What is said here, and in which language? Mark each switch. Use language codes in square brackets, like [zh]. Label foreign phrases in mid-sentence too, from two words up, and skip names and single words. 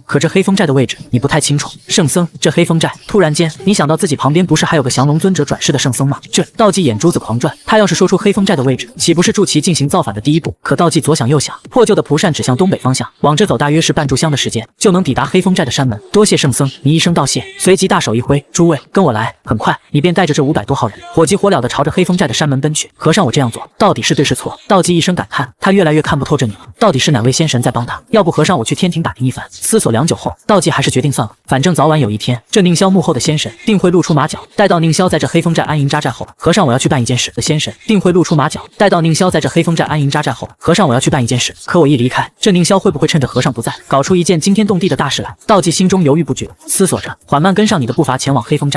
[zh] 可這黑風寨的位置你不太清楚。聖僧，這黑風寨……突然間，你想到自己旁邊不是還有個降龍尊者轉世的聖僧嗎？這道濟眼珠子狂轉，他要是說出黑風寨的位置，豈不是助其進行造反的第一步？可道濟左想右想，破舊的蒲扇指向東北方向，往這走大約是半炷香的時間，就能抵達黑風寨的山門。多謝聖僧，你一聲道謝，隨即大手一揮，諸位跟我來。來，很快你便帶着這500多號人，火急火燎地朝着黑風寨的山門奔去。和尚，我這樣做到底是对是錯？道济一声感嘆，他越來越看不透这女了，到底是哪位仙神在幫他？要不和尚我去天庭打聽一番。思索良久後，道济還是決定算了，反正早晚有一天，這寧霄幕後的仙神定會露出馬腳。待到寧霄在這黑風寨安營紮寨後，和尚我要去辦一件事。的仙神定會露出馬腳。待到寧霄在這黑風寨安營紮寨後，和尚我要去辦一件事。可我一離開，這寧霄會不會趁着和尚不在，搞出一件驚天動地的大事來？道濟心中猶豫不決，思索着，緩慢跟上你的步伐前往黑風寨。